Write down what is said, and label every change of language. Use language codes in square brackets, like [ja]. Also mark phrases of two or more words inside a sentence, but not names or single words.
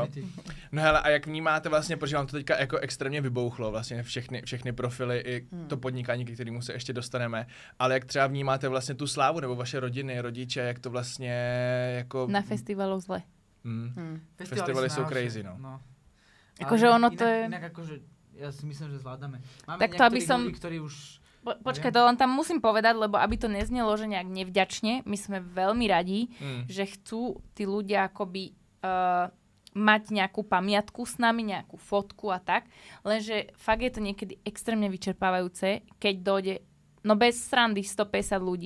[cs] No hele, a jak vnímáte vlastně, protože vám to teďka jako extrémně vybouchlo, vlastně všechny profily i to podnikání, ke kterému se ještě dostaneme, ale jak třeba vnímáte vlastně tu slávu, nebo vaše rodiny, rodiče, jak to vlastně jako... [sk] Na festivalu zle. [cs] Festivaly jsou crazy, no. [sk] Akože ono to je... Inak akože, ja si myslím, že zvládame. Máme tak to, aby som... ľudí, ktorí už... Počkaj, to len tam musím povedať, lebo aby to neznelo, že nejak nevďačne, my sme veľmi radi, že chcú tí ľudia akoby mať nejakú pamiatku s nami, nejakú fotku a tak, lenže fakt je to niekedy extrémne vyčerpávajúce, keď dojde, no bez srandy 150 ľudí.